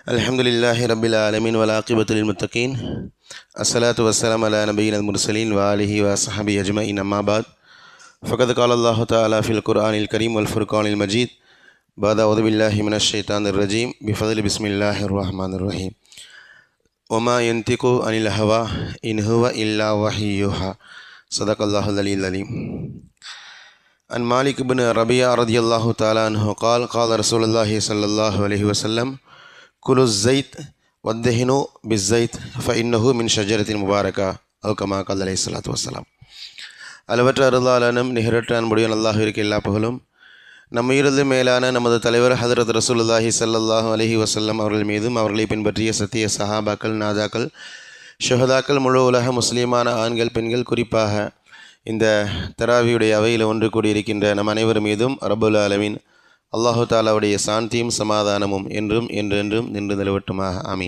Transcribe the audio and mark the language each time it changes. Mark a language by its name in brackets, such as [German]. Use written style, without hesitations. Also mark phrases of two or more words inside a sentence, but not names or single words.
[Arabic] الحمد لله رب العالمين والعاقبة للمتقين والصلاة والسلام على نبيين المرسلين وآله وصحبه أجمعين أما بعد فقد قال الله تعالى في القرآن الكريم والفرقان المجيد بعد أعوذ بالله من الشيطان الرجيم بفضل بسم الله الرحمن الرحيم وما ينطق عن الهوى إن هو إلا وحيها صدق الله العلي العليم. عن مالك بن ربيعة رضي الله تعالى عنه قال قال رسول الله صلى الله عليه وسلم كلوا الزيت والدهنوا بالزيت فإنه من شجرة مباركة أو كما قال عليه الصلاة والسلام. [Tamil] அளவற்ற அருளாளனும் நிகரற்ற அன்புடைய அல்லாஹ்விற்கு எல்லா புகழும். நம்மிலிருந்து மேலான நமது தலைவர் ஹதரத் [Arabic] رسول الله صلى الله عليه وسلم [Tamil] அவர்கள் மீதும் அவர்களை பின்பற்றிய சத்திய சஹாபாக்கள், நாதாக்கள், ஷுஹதாக்கள், முழு உலக முஸ்லீமான ஆண்கள், பெண்கள், குறிப்பாக இந்த தராவியுடைய அவையில் ஒன்று கூடியிருக்கின்ற நம் அனைவர் மீதும் [Arabic] رب العالمين [Tamil] அல்லாஹு தாலாவுடைய சாந்தியும் சமாதானமும் என்றும் என்றென்றும் நின்று நிலவட்டுமாக, ஆமீன்.